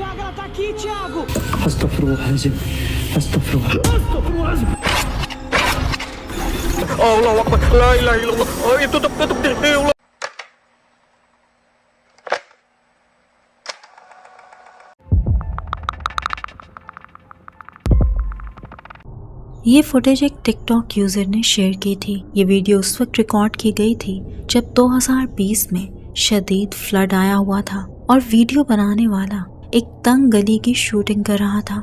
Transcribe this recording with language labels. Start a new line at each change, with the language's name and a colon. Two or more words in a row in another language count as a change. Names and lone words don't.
Portuguese: tá aqui, Thiago!
Arabic: أستغفر الله العظيم. أستغفر الله. الله أكبر، لا إله إلا الله.
Indonesian: Oh, itu tutup deh. Allah.
Urdu: یہ فوٹیج ایک ٹک ٹاک یوزر نے شیئر کی تھی. یہ ویڈیو اس وقت ریکارڈ کی گئی تھی جب 2020 میں شدید فلڈ آیا ہوا تھا اور ویڈیو بنانے والا ایک تنگ گلی کی شوٹنگ کر رہا تھا.